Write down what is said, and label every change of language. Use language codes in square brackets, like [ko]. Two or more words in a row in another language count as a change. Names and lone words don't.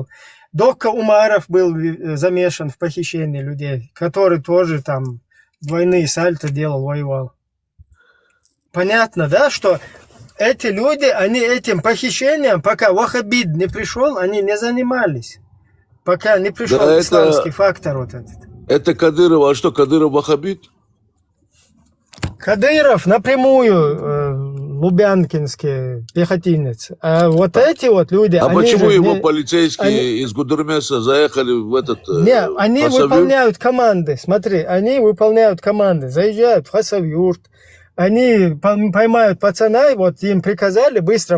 [ru] Докка Умаров был замешан в похищении людей, который тоже там двойные сальто делал, воевал. Понятно, да, что эти люди, они этим похищением, пока ваххабид не пришел, они не занимались. Пока не пришел Да, исламский фактор вот этот. Это Кадыров, а что, Кадыров ваххабит? Кадыров напрямую лубянкинский пехотинец. А вот эти вот люди... А они почему же его не- полицейские из Гудермеса заехали в этот... Не, они Хасавюрт? выполняют команды. Смотри, они выполняют команды. Заезжают в Хасавюрт. Они поймают пацана, и вот им приказали быстро